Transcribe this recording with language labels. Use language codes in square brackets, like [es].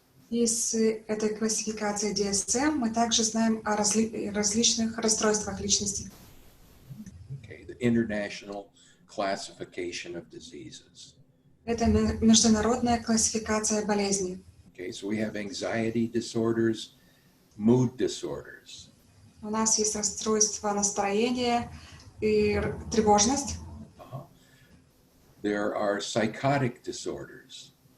[ru] Из этой классификации DSM мы также знаем о различных расстройствах личности. [en] Okay, the International Classification of Diseases. [ru] Это международная классификация болезней. [en] Okay, so we have anxiety disorders, mood disorders. [ru] У нас есть расстройство настроения и тревожность. [en] There are psychotic disorders.